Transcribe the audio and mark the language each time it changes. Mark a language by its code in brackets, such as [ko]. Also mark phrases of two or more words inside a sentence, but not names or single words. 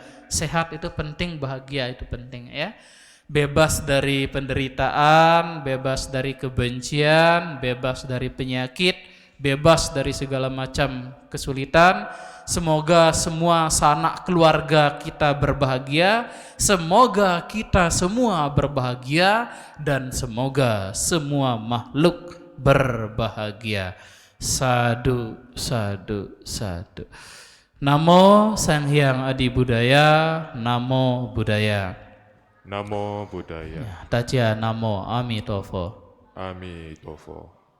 [id] Sehat itu penting, bahagia itu penting, ya. Bebas dari penderitaan, bebas dari kebencian, bebas dari penyakit, bebas dari segala macam kesulitan. Semoga semua sanak keluarga kita berbahagia, semoga kita semua berbahagia, dan semoga semua makhluk berbahagia. [pi] Sadu, sadu, sadu. Namo Sang Hyang Adi Budaya, Namo Buddhaya. Namo Buddhaya. [zh] Tacia Namo Amitofo. Amitofo.